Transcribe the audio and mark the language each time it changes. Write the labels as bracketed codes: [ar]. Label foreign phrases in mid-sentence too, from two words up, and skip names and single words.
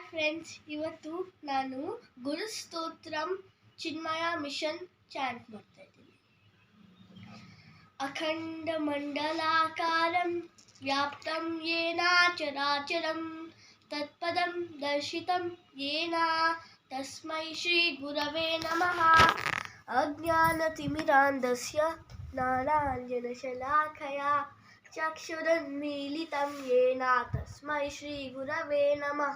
[kn] ಫ್ರೆಂಡ್ಸ್, ಇವತ್ತು ನಾನು ಗುರು ಸ್ತೋತ್ರಂ ಚಿನ್ಮಯ ಮಿಷನ್ ಚಾಂಟ್ ಮಾಡ್ತಾ ಇದ್ದೀನಿ. [sa] ಅಖಂಡ ಮಂಡಲಾಕಾರಂ ವ್ಯಾಪ್ತಂ ಯೇನ ಚರಾಚರಂ ತತ್ಪದಂ ದರ್ಶಿತಂ ಯೇನ ತಸ್ಮೈ ಶ್ರೀ ಗುರವೇ ನಮಃ. ಅಜ್ಞಾನತಿಮಿರಾಂಧಸ್ಯ ಜ್ಞಾನಾಂಜನಶಲಾಕಯಾ ಚಕ್ಷುರುನ್ಮೀಲಿತಂ ಯೇನ ತಸ್ಮೈ ಶ್ರೀ ಗುರವೇ ನಮಃ.